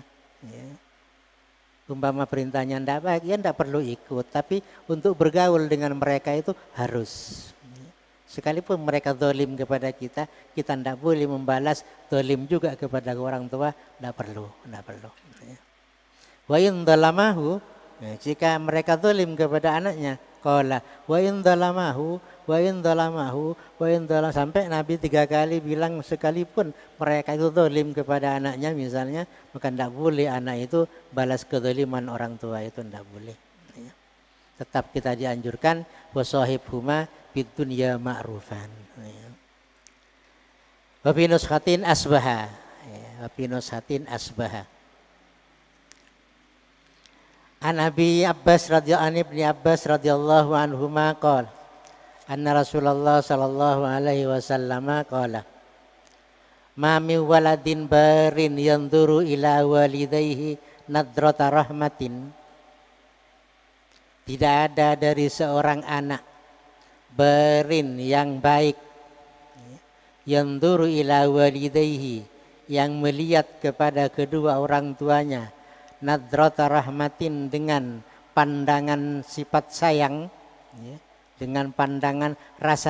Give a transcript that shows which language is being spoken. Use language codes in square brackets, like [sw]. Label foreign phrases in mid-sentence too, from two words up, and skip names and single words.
[id] Ya. Umpama perintahnya tidak baik, ya tidak perlu ikut. Tapi untuk bergaul dengan mereka itu harus. Sekalipun mereka zalim kepada kita, kita tidak boleh membalas zalim juga kepada orang tua, tidak perlu, tidak perlu. [ar] وإن ظلماه, [id] jika mereka zalim kepada anaknya, [ar] قال وإن ظلماه وإن ظلماه وإن ظلم, [id] sampai Nabi 3 kali bilang sekalipun mereka itu zalim kepada anaknya misalnya, maka tidak boleh anak itu balas kezaliman orang tua, itu tidak boleh. Tetap kita dianjurkan [ar] وصاحبهما في الدنيا معروفا. وفي نسخة أصبح. وفي نسخة أصبح. عن أبي عباس رضي الله عنهما قال أن رسول الله صلى الله عليه وسلم قال ما من ولد بار ينظر إلى والديه نظرة رحمة. [id] Tidak ada dari seorang anak barin yang baik, [ar] ينظر إلى والديه, [id] yang melihat kepada kedua orang tuanya, [ar] نظرة رحمة, [id] dengan pandangan sifat sayang, dengan pandangan rasa